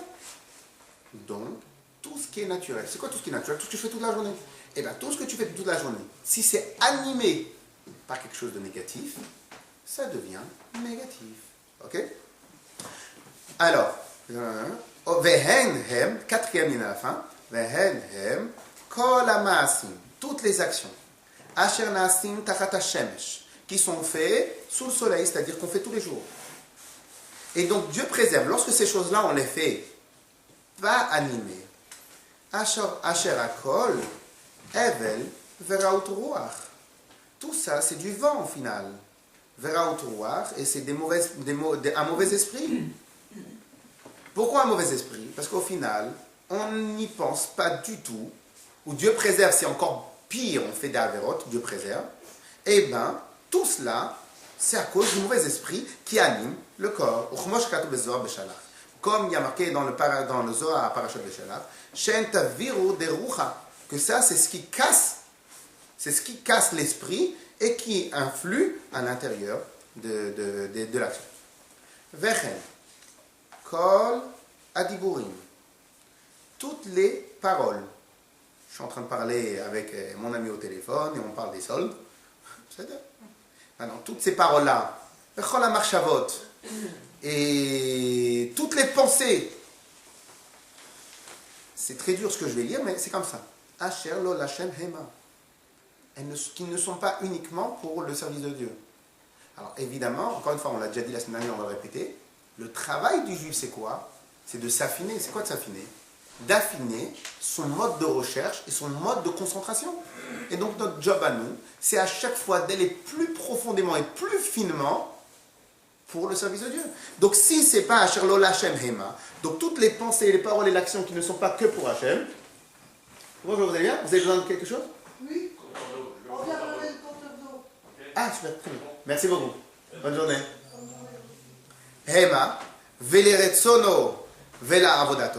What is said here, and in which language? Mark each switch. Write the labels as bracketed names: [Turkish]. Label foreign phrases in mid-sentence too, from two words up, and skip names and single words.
[French] Donc, tout ce qui est naturel, c'est quoi tout ce qui est naturel? Tout ce que tu fais toute la journée. Et bien tout ce que tu fais toute la journée, si c'est animé par quelque chose de négatif, ça devient négatif. Ok? Alors, [Hebrew] וכן הם, [French] 4e ligne à la fin, [Hebrew] וכן הם, כל המעשים, [French] toutes les actions, [Hebrew] אשר נעשים תחת השמש, [French] qui sont faites sous le soleil, c'est-à-dire qu'on fait tous les jours. Et donc Dieu préserve, lorsque ces choses-là on les fait, pas animées. [Hebrew] אשר הכל, הבל, ורעות רוח. [French] Tout ça, c'est du vent au final. [Hebrew] ורעות רוח, [French] et c'est un mauvais esprit. Pourquoi un mauvais esprit? Parce qu'au final, on n'y pense pas du tout. Ou Dieu préserve, c'est encore pire, on fait des avérotes, Dieu préserve. Eh bien, tout cela, c'est à cause du mauvais esprit qui anime le corps. Comme il y a marqué dans le Zohar à Parashat Beshalach, que ça, c'est ce qui casse C'est ce qui casse l'esprit et qui influe à l'intérieur de l'action. [Hebrew] וכן, כל הדיבורים. [French] Toutes les paroles. Je suis en train de parler avec mon ami au téléphone et on parle des soldes. Maintenant, toutes ces paroles-là, [Hebrew] וכל המחשבות, [French] et toutes les pensées. C'est très dur ce que je vais lire, mais c'est comme ça. [Hebrew] אשר לא לשם המה. [French] Qui ne sont pas uniquement pour le service de Dieu. Alors évidemment, encore une fois, on l'a déjà dit la semaine dernière, on va le répéter, le travail du juif c'est quoi? C'est de s'affiner. C'est quoi de s'affiner? D'affiner son mode de recherche et son mode de concentration. Et donc notre job à nous, c'est à chaque fois d'aller plus profondément et plus finement pour le service de Dieu. Donc si c'est pas [Hebrew] אשר לא לשם המה, [French] donc toutes les pensées, les paroles et l'action qui ne sont pas que pour Hachem, bonjour, vous allez bien? Vous avez besoin de quelque chose? Oui. On vient lever le porteur d'eau. Ah, super, très bien. Merci beaucoup. Bonne journée. [Hebrew] המה, ולרצונו, ולעבודתו.